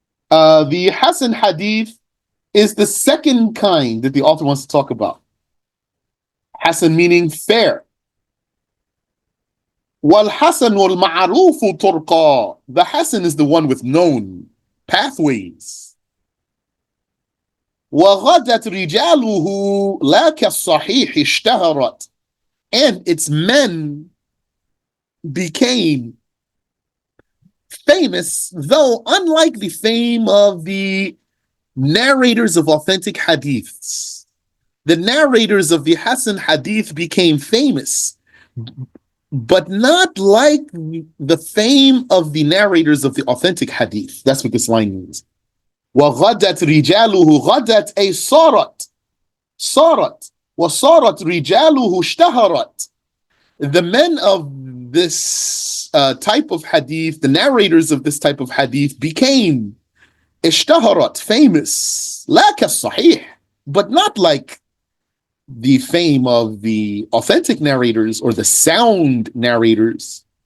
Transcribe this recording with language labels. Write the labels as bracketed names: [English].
[English] The hasan hadith is the second kind that the author wants to talk about. Hasan meaning fair. [Arabic] Wal hasanul ma'arufu turqa. [English] The hasan is the one with known pathways. [Arabic] وغدت رجاله لا كالصحيح اشتهرت. [English] And its men became famous, though unlike the fame of the narrators of authentic hadiths. The narrators of the Hasan hadith became famous, but not like the fame of the narrators of the authentic hadith. That's what this line means. [Arabic] وغدت رجاله غدت أي صارت وصارت رجاله اشتهرت. [English] The men of this type of hadith, the narrators of this type of hadith became [Arabic] اشتهرت, [English] famous, [Arabic] لا كالصحيح, [English] but not like the fame of the authentic narrators or the sound narrators.